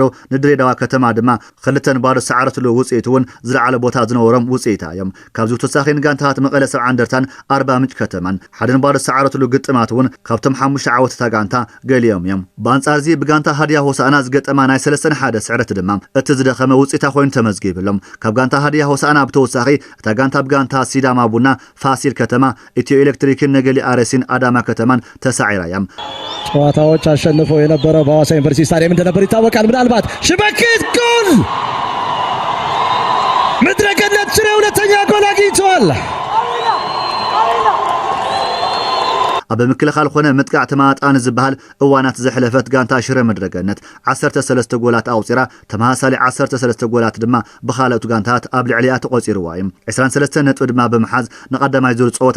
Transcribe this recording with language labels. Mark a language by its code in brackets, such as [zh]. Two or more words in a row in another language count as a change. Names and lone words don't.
[ti] ንድሬዳዋ ከተማ ድማ 2-ባዶ ሰዓረትሉ ውጽኢቱን ዝለዓለ ቦታ ዝነበሮም ውጽኢታ እዮም ካብዚ ተሳኺን ጋንታት መቐለ 70 እንደርታን 40 ምንጭ ከተማን ሓደን ባዶ ሰዓረትሉ ግጥማቱን ካብቶም 5 ዓወት ተጋንታ ገሊዮም እዮም በአንጻር ዚ ብጋንታ ሃዲያ ሆሳዕና ዝገጠማ ናይ 3-1 ስዕረት ድማ እቲ ዝደኸመ ውጽኢታ ኮይኑ ተመዝጊብሎም ካብ ጋንታ ሃዲያ ሆሳዕና ብተወሳኺ እታ ጋንታ ብጋንታ ሲዳማ ቡና ፋሲል ከተማ ኢትዮ ኤሌክትሪክን ነገሊ አርሲን አዳማ ከተማን ተሳዒራ እዮም [am] ጨዋታዎች አሸንፈው የነበረው በሐዋሳ ዩኒቨርሲቲ ስታዲየም እንደነበር ይታወቃል ምናልባት ሽበክት ጎል ምድረገነት ሽሬ ሁለተኛ ጎል አግኝቷል። [ti] ኣብ ምክልኻል ኮነ ምጥቃዕ ተማጣን ዝበሃል እዋናት ዘሕለፈት ጋንታ ሽረ ምድረገነት 13 ጎላት ኣውፂራ ተመሳሳሊ 13 ጎላት ድማ ብኻልኦት ጋንታት ኣብ ልዕሊኣ ተቆፂርዋ እዩ 23 ነጥቢ ድማ ብምሓዝ ንቀዳማይ ዙር ጸወታ